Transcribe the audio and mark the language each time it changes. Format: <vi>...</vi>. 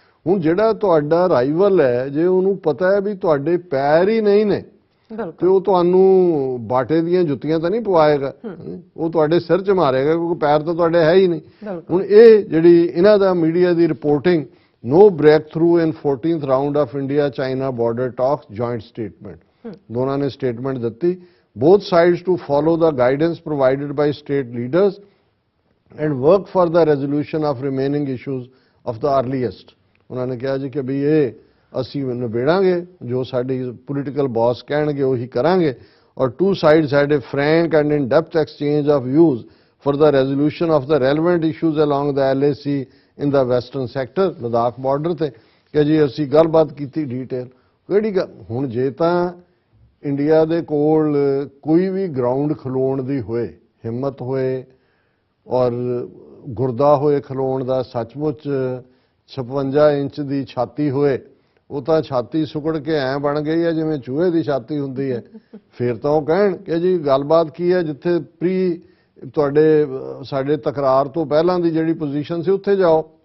<pa>ਹੁਣ ਜਿਹੜਾ ਤੁਹਾਡਾ ਰਾਈਵਲ ਹੈ ਜੇ ਉਹਨੂੰ ਪਤਾ ਹੈ ਵੀ ਤੁਹਾਡੇ ਪੈਰ ਹੀ ਨਹੀਂ ਨੇ ਤੇ ਉਹ ਤੁਹਾਨੂੰ ਬਾਟੇ ਦੀਆਂ ਜੁੱਤੀਆਂ ਤਾਂ ਨਹੀਂ ਪਵਾਏਗਾ, ਉਹ ਤੁਹਾਡੇ ਸਿਰ 'ਚ ਮਾਰੇਗਾ ਕਿਉਂਕਿ ਪੈਰ ਤਾਂ ਤੁਹਾਡੇ ਹੈ ਹੀ ਨਹੀਂ। ਹੁਣ ਇਹ ਜਿਹੜੀ ਇਹਨਾਂ ਦਾ media ਦੀ reporting,</pa> <en>no breakthrough in 14th round of India China border talks joint statement,</en> <pa>ਦੋਨਾਂ ਨੇ ਸਟੇਟਮੈਂਟ ਦਿੱਤੀ।</pa> <en>both sides to follow the guidance provided by state leaders and work for the resolution of remaining issues of the earliest।</en> <pa>ਉਹਨਾਂ ਨੇ ਕਿਹਾ ਜੀ ਕਿ ਵੀ ਇਹ ਅਸੀਂ ਨਿਬੇੜਾਂਗੇ, ਜੋ ਸਾਡੀ ਪੋਲੀਟੀਕਲ ਬੌਸ ਕਹਿਣਗੇ ਉਹੀ ਕਰਾਂਗੇ।</pa> <en>ਔਰ two sides had a frank and in-depth exchange of views for the resolution of the relevant issues along the LAC in the western sector,</en> <pa>Ladakh border ਤੇ, ਕਿ ਜੀ ਅਸੀਂ ਗੱਲਬਾਤ ਕੀਤੀ ਡਿਟੇਲ। ਕਿਹੜੀ ਗੱਲ ਹੁਣ ਜੇ ਤਾਂ ਇੰਡੀਆ ਦੇ ਕੋਲ ਕੋਈ ਵੀ ਗਰਾਊਂਡ ਖਲੋਣ ਦੀ ਹੋਏ, ਹਿੰਮਤ ਹੋਏ ਔਰ ਗੁਰਦਾ ਹੋਏ ਖਲੋਣ ਦਾ, ਸੱਚਮੁੱਚ 56 ਇੰਚ ਦੀ ਛਾਤੀ ਹੋਏ, ਉਹ ਤਾਂ ਛਾਤੀ ਸੁਕੜ ਕੇ ਐਂ ਬਣ ਗਈ ਹੈ ਜਿਵੇਂ ਚੂਹੇ ਦੀ ਛਾਤੀ ਹੁੰਦੀ ਹੈ, ਫਿਰ ਤਾਂ ਉਹ ਕਹਿਣ ਕਿ ਜੀ ਗੱਲਬਾਤ ਕੀ ਹੈ, ਜਿੱਥੇ ਤੁਹਾਡੇ ਸਾਡੇ ਤਕਰਾਰ ਤੋਂ ਪਹਿਲਾਂ ਦੀ ਜਿਹੜੀ ਪੋਜੀਸ਼ਨ ਸੀ ਉੱਥੇ ਜਾਓ।</pa>